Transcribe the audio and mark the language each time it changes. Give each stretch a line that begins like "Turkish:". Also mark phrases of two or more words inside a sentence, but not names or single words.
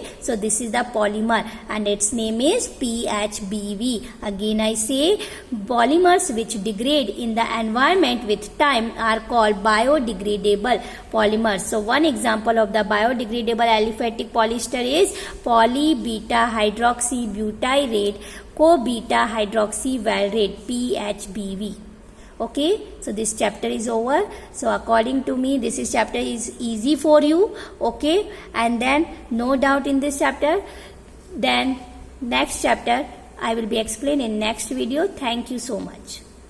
English: So this is the polymer and its name is PHBV. Again I say, polymers which degrade in the environment with time are called biodegradable polymers. So one example of the biodegradable aliphatic polyester is polybeta hydroxybutyrate, co-beta hydroxyvalerate, PHBV. Okay, so this chapter is over. So according to me, this chapter is easy for you. Okay, and then no doubt in this chapter. Then next chapter I will be explaining in next video. Thank you so much.